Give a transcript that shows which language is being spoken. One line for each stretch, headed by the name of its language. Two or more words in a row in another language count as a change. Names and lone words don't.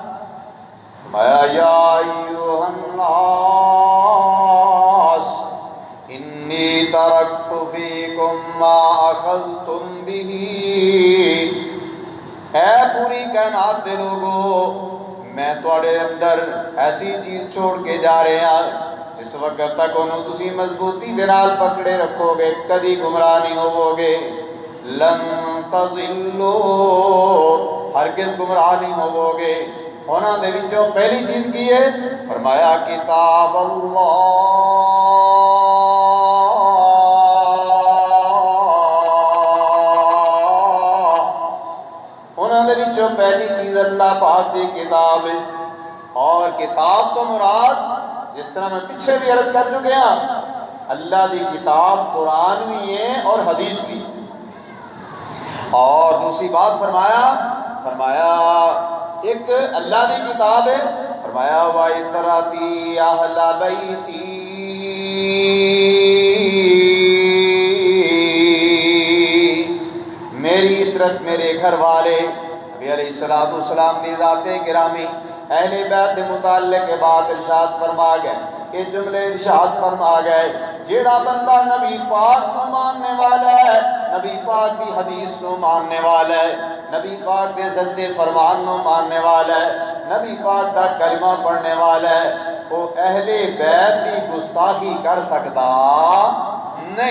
Arabic: یا ایھا الناس انی ترکت فیکم ما اخذتم بہ،
Punjabi: اے پوری کائنات دے لوگو میں تواڈے اندر ایسی چیز چھوڑ کے جا رہا جس وقت تک انہوں تسی مضبوطی دے نال پکڑے رکھو گے کدی گمراہ نہیں ہوو گے،
Arabic: لن تضلوا
Punjabi: ہرگز گمراہ نہیں ہوو گے۔ انہاں دے وچوں پہلی چیز کی ہے؟ فرمایا
Arabic: کتاب اللہ،
Punjabi: انہاں دے وچوں پہلی چیز اللہ پاک دی کتاب ہے۔ اور کتاب تو مراد
Urdu: جس طرح میں پیچھے بھی عرض کر چکے ہیں
Punjabi: اللہ دی کتاب قرآن بھی ہے اور حدیث بھی۔ اور دوسری بات فرمایا ایک اللہ دی کتاب ہے، فرمایا
Arabic: وَإِتْرَتِي أَهْلَ بَيْتِي،
Punjabi: میری عطرت میرے گھر والے نبی
Arabic: علیہ السلام
Urdu: دی ذات گرامی اہل بیت کے متعلق کے بعد ارشاد فرما گئے، یہ جملے ارشاد فرما گئے
Punjabi: جیڑا بندہ
Urdu: نبی پاک کو ماننے والا ہے، نبی پاک کی حدیث کو ماننے والا ہے، نبی پاک کے سچے فرمان کو ماننے والا ہے، نبی پاک کا کلمہ پڑھنے والا ہے، وہ اہل بیت کی گستاخی کر سکتا نہیں۔